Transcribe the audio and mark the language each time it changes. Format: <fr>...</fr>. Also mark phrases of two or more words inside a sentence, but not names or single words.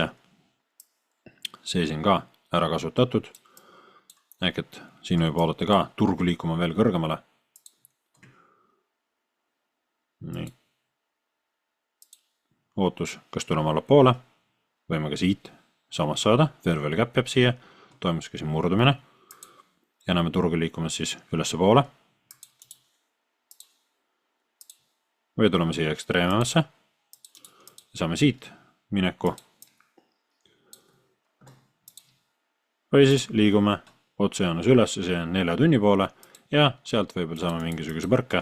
<et>See siin ka ära kasutatud. Ehk et siin võib oodata ka turgu liikuma veel kõrgemale. Nii. Ootus, kas tuleme alla poole, võime ka siit samas saada,</et> <en>fair value cap</en> <et>jääb siia, toimus ka siin murdumine ja näeme turgu liikumas siis ülesse poole. Või tuleme siia ekstreememasse ja saame siit mineku. Või siis liigume otsejoones üles, see on 4 tunni poole ja sealt võib-olla saame mingisuguse põrke.</et>